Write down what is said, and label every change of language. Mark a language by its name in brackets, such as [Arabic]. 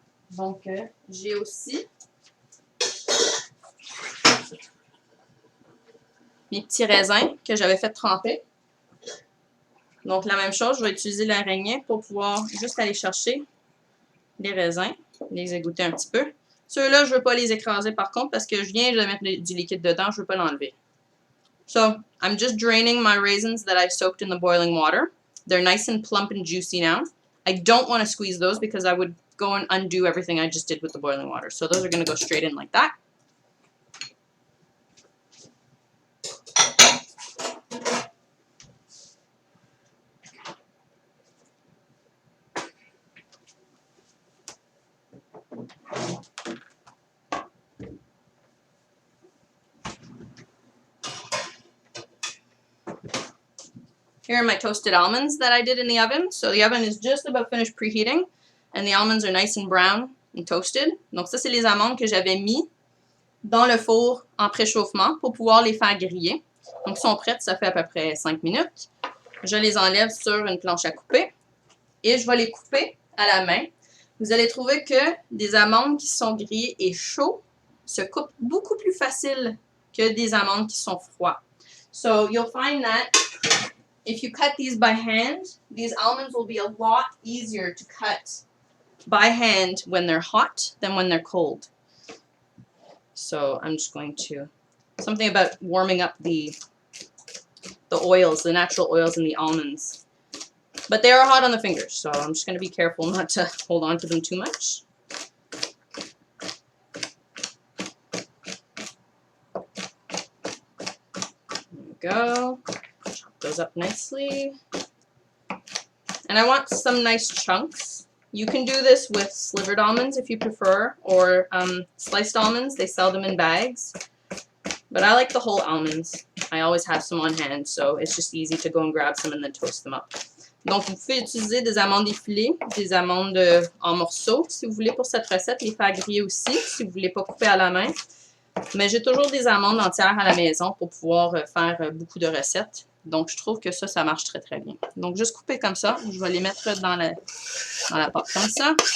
[French] Donc, j'ai aussi mes petits raisins que j'avais fait tremper. Donc, la même chose, je vais utiliser l'araignée pour pouvoir juste aller chercher les raisins, les égoutter un petit peu. Ceux-là, je ne veux pas les écraser par contre parce que je viens de mettre du liquide dedans, je ne veux pas l'enlever. [English] So, I'm just draining my raisins that I've soaked in the boiling water. They're nice and plump and juicy now. I don't want to squeeze those because I would go and undo everything I just did with the boiling water. So those are going to go straight in like that. Here are my toasted almonds that I did in the oven. So the oven is just about finished preheating. And the almonds are nice and brown and toasted. [French] Donc ça, c'est les amandes que j'avais mis dans le four en préchauffement pour pouvoir les faire griller. Donc ils sont prêtes, ça fait à peu près 5 minutes. Je les enlève sur une planche à couper. Et je vais les couper à la main. Vous allez trouver que des amandes qui sont grillées et chaudes se coupent beaucoup plus facile que des amandes qui sont froides. [English] So you'll find that if you cut these by hand, these almonds will be a lot easier to cut by hand when they're hot than when they're cold. So I'm just going to, something about warming up the oils, the natural oils in the almonds. But they are hot on the fingers, so I'm just going to be careful not to hold on to them too much. There we go. Chop those up nicely. And I want some nice chunks. You can do this with slivered almonds if you prefer, or sliced almonds. They sell them in bags. But I like the whole almonds. I always have some on hand, so it's just easy to go and grab some and then toast them up. [French] Donc, vous pouvez utiliser des amandes effilées, des amandes en morceaux, si vous voulez, pour cette recette. Les faire griller aussi, si vous ne voulez pas couper à la main. Mais j'ai toujours des amandes entières à la maison pour pouvoir faire beaucoup de recettes. Donc, je trouve que ça marche très, très bien. Donc, juste couper comme ça. Je vais les mettre dans la pâte comme ça.